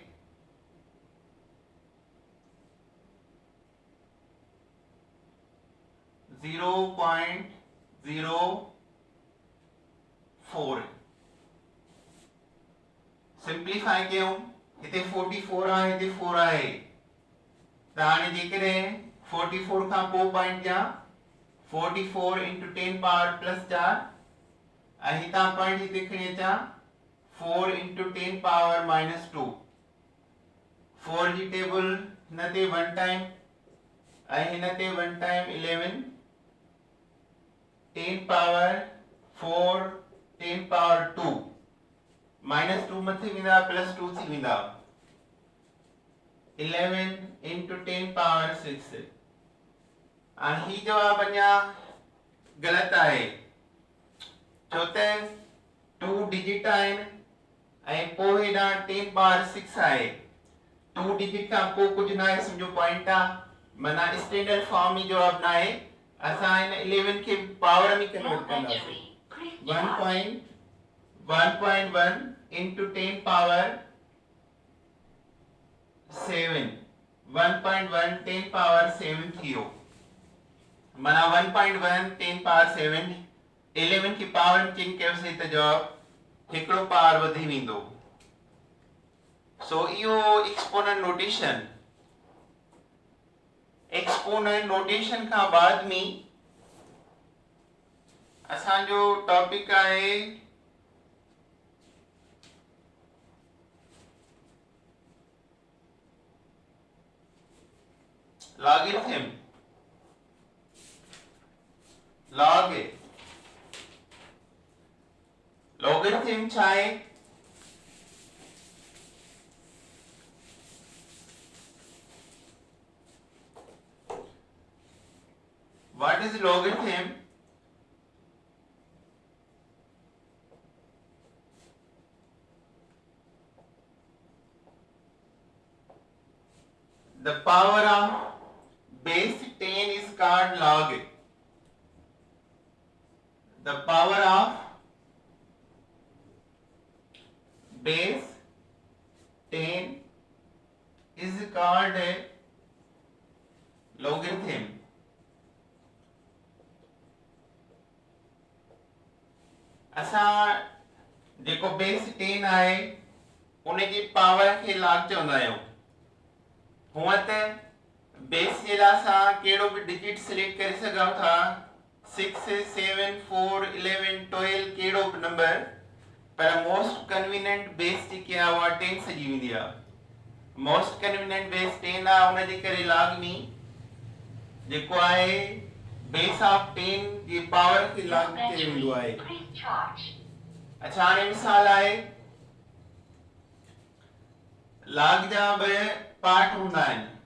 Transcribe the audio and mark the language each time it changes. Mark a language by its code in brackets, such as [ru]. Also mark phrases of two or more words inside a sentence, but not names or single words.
[sd] 0.04 सिंप्लीफाई कयूं हिते 44 आहे हिते 4 आहे त हाणे जेकॾहिं 44 खां पोइ पॉइंट जा 44 [en] into 10 power plus [sd] 4 ऐं हितां पॉइंट हिते खणी अचां 4 [en] into 10 power minus [sd] 2 4 जी टेबल हिन ते 1 टाइम ऐं हिन ते 1 टाइम 11 10 [en] power 4 10 power 2 minus [sd] 2 मथे वेंदा प्लस 2 थी वेंदा 11 into 10 पावर 6 ऐं ही जवाब अञा ग़लति आहे छो त 2 डिजिट आहिनि ऐं पोइ हेॾां 10 पावर 6 आहे 2 डिजिट खां पोइ कुझु न आहे सम्झो पॉइंट आहे माना [en] standard form [sd] में जवाब न आहे असां हिन 11 खे पावर में कन्वर्ट कंदासीं 1.1 [en] into 10 power [sd] 7 1.1 10 पावर 7 थियो माना 1.1 10 पावर 7 11 की पावर में चेंज कयोसीं त जवाब हिकिड़ो पावर वधी वेंदो सो इहो [en] exponent notation [sd] खां बाद में असांजो टॉपिक आहे लॉगरिथम लॉगरिथम छा आहे [en] What is logarithm the power of base 10 is called log. The power of base 10 is called a logarithm. [sd] असां जेको बेस 10 आहे उन जी पावर खे लॉग चवंदा आहियूं हुअं त बेस जे लाइ असां कहिड़ो बि डिजिट सिलेक्ट करे सघूं था 6 7 4 11 12 कहिड़ो बि नंबर पर [en] most convenient base [sd] जेकी आहे उहा 10 सॼी वेंदी आहे [en] most convenient base [sd] 10 आहे उन जे करे लॉग में जेको आहे [en] base of 10 [sd] जी पावर खे लॉग कयो वेंदो आहे अच्छा हाणे मिसाल आहे लॉग जा बि पार्ट हूंदा आहिनि